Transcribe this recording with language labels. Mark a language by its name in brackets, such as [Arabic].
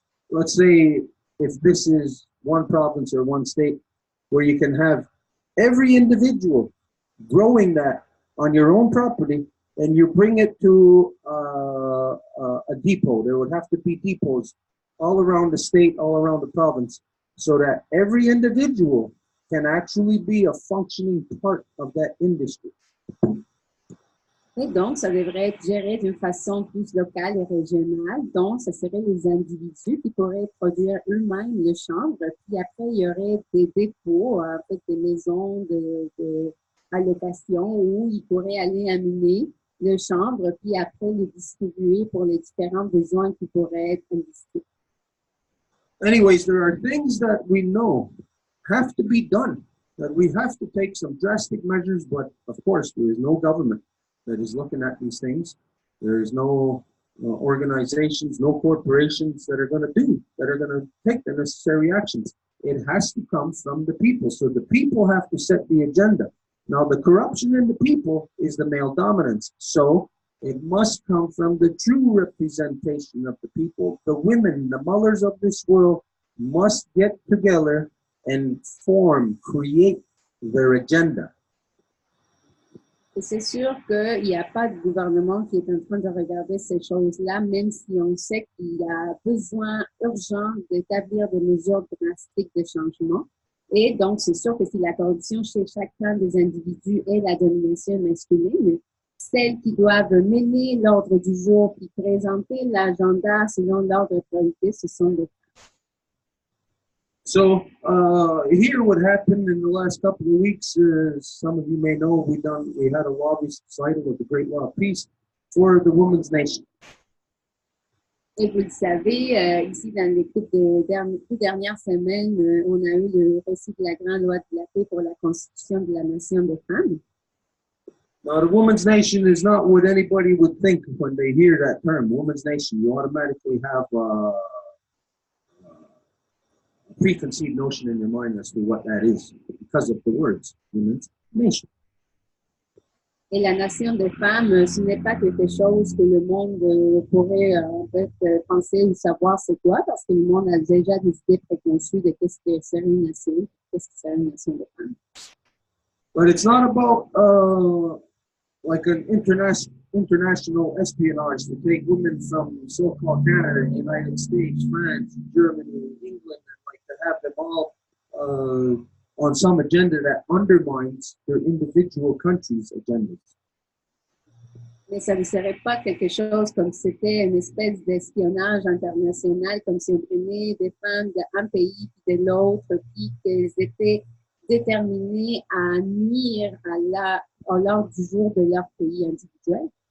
[English] let's say if this is one province or one state, where you can have every individual growing that on your own property, and you bring it to a depot. There would have to be depots all around the state, all around the province, so that every individual can actually be a functioning part of that industry. [French] Et donc, ça devrait être géré d'une façon plus locale et régionale. Donc, ce seraient les individus qui pourraient produire eux-mêmes le chanvre. Puis après, il y aurait des dépôts, en fait, des maisons de allocation où ils pourraient aller amener le chanvre, puis après le distribuer pour les différents besoins qui pourraient être investis. [English] Anyways, there are things that we know have to be done, that we have to take some drastic measures, but of course, there is no government that is looking at these things. There is no organizations, no corporations that are going to take the necessary actions. It has to come from the people. So the people have to set the agenda. Now, the corruption in the people is the male dominance. So it must come from the true representation of the people. The women, the mothers of this world must get together and create their agenda. [French] Et c'est sûr qu'il n'y a pas de gouvernement qui est en train de regarder ces choses-là, même si on sait qu'il y a besoin urgent d'établir des mesures drastiques de changement. Et donc, c'est sûr que si la corruption chez chacun des individus est la domination masculine, celles qui doivent mener l'ordre du jour puis présenter l'agenda selon l'ordre de priorité, ce sont les femmes. [English] So here what happened in the last couple of weeks, some of you may know, we had a law recital of the Great Law of Peace for the Women's Nation. [French] Et vous le savez, ici, dans les deux dernières semaines, on a eu le récit de la Grande Loi de la Paix pour la constitution de la nation des femmes. [English] Now, the Women's Nation is not what anybody would think when they hear that term, Women's Nation. You automatically have a preconceived notion in your mind as to what that is because of the words, Women's Nation. [French] Et la nation des femmes, ce n'est pas quelque chose que le monde pourrait en fait penser ou savoir c'est quoi, parce que le monde a déjà des idées préconçues de qu'est-ce que serait une nation, qu'est-ce que serait une nation des femmes. [English] But it's not about like an international espionage to take women from so-called Canada, United States, France, Germany, England, and like to have them all on some agenda that undermines their individual countries' agendas. [French] Mais ça ne serait pas quelque chose comme c'était une espèce d'espionnage international, comme si on prenait des femmes d'un pays puis de l'autre, puis qu'elles étaient déterminées à nuire à l'ordre du jour de leur pays individuel.